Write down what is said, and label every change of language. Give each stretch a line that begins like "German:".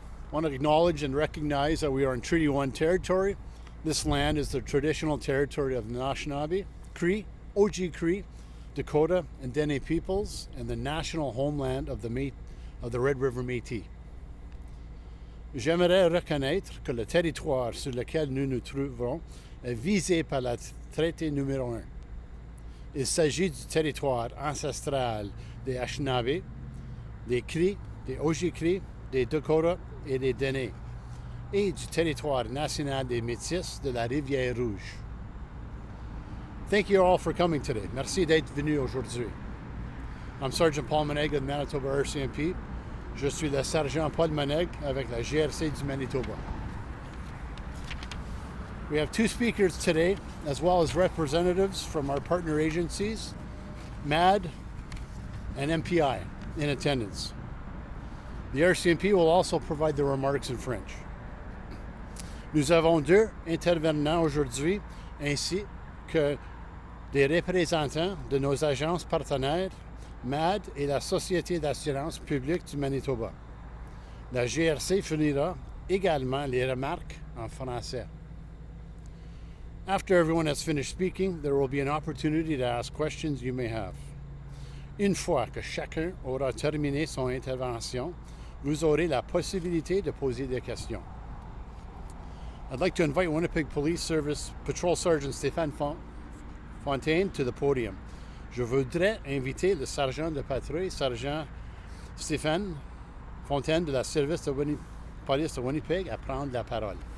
English: want to acknowledge and recognize that we are in Treaty 1 territory. This land is the traditional territory of the Anishinaabe, Cree, Oji Cree, Dakota, and Dene peoples, and the national homeland of the Red River Métis.
French: J'aimerais reconnaître que le territoire sur lequel nous nous trouvons est visé par le traité numéro 1. Il s'agit du territoire ancestral des Anishinaabe, des Cris, des Oji-Cris, des Dakota et des Dene, et du territoire national des Métis de la Rivière-Rouge.
English: Thank you all for coming today.
French: Merci d'être venu aujourd'hui.
English: I'm Sergeant Paul Manaigre of Manitoba RCMP.
French: Je suis le sergent Paul Manaigre avec la GRC du Manitoba.
English: We have two speakers today, as well as representatives from our partner agencies, MAD and MPI, in attendance. The RCMP will also provide the remarks in French.
French: Nous avons deux intervenants aujourd'hui, ainsi que des représentants de nos agences partenaires, MAD et la Société d'assurance publique du Manitoba. La GRC fournira également les remarques en français.
English: After everyone has finished speaking, there will be an opportunity to ask questions you may have.
French: Une fois que chacun aura terminé son intervention, vous aurez la possibilité de poser des questions.
English: I'd like to invite Winnipeg Police Service Patrol Sergeant Stephane Fontaine to the podium.
French: Je voudrais inviter le sergent de patrouille, Sergent Stephane Fontaine de la Service de Police de Winnipeg, à prendre la parole.